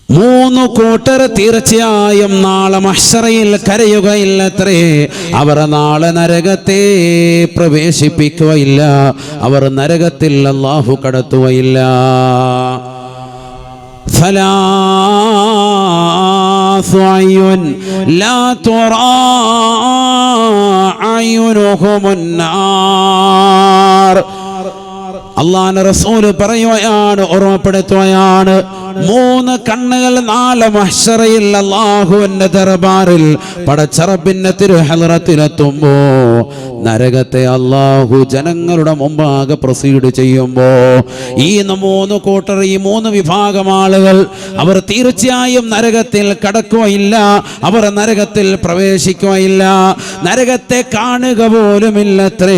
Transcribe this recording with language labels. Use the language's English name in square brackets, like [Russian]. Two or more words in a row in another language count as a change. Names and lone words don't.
[Malayalam] മൂന്ന് കൂട്ടർ തീർച്ചയായും നാളെ മഹ്ശറയിൽ കരയുകയില്ലത്രേ. അവർ നാളെ നരകത്തെ പ്രവേശിപ്പിക്കുകയില്ല, അവർ നരകത്തിൽ അല്ലാഹു കടത്തുകയില്ല. [Arabic] ثلاث أعين لا ترى أعينهم النار. [Malayalam] അല്ലാഹുവിന്റെ റസൂൽ പറയുകയാണ്, ഓർമ്മപ്പെടുത്തുകയാണ്, മൂന്ന് കണ്ണുകൾ നാളെ മഹ്ശറയിൽ അല്ലാഹുവിന്റെ ദർബാറിൽ പടച്ചറബിന്റെ തിരുഹളറത്തിലെത്തുമ്പോ നരകത്തെ അല്ലാഹു ജനങ്ങളുടെ മുമ്പാകെ പ്രൊസീഡ് ചെയ്യുമ്പോ ഈ മൂന്ന് കൂട്ടർ, ഈ മൂന്ന് വിഭാഗം ആളുകൾ അവർ തീർച്ചയായും നരകത്തിൽ കടക്കുകയില്ല, അവർ നരകത്തിൽ പ്രവേശിക്കുകയില്ല, നരകത്തെ കാണുക പോലുമില്ലത്രേ.